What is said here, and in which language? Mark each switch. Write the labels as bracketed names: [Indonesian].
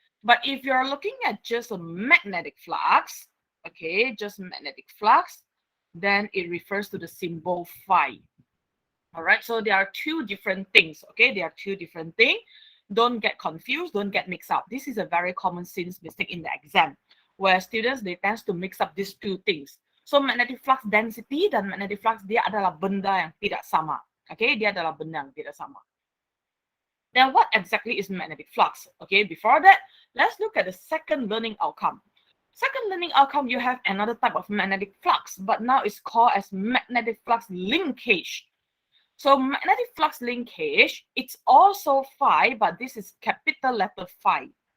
[English] But if you're looking at just a magnetic flux, okay, just magnetic flux, then it refers to the symbol phi. All right, so there are two different things. Okay, there are two different things. Don't get confused, don't get mixed up. This is a very common sense mistake in the exam, where students, they tend to mix up these two things. [Malay] So magnetic flux density dan magnetic flux dia adalah benda yang tidak sama. Okay, dia adalah benda yang tidak sama. [English] Then what exactly is magnetic flux? Okay, before that, let's look at the second learning outcome. Second learning outcome, you have another type of magnetic flux, but now it's called as magnetic flux linkage. So magnetic flux linkage, it's also phi, but this is capital letter phi.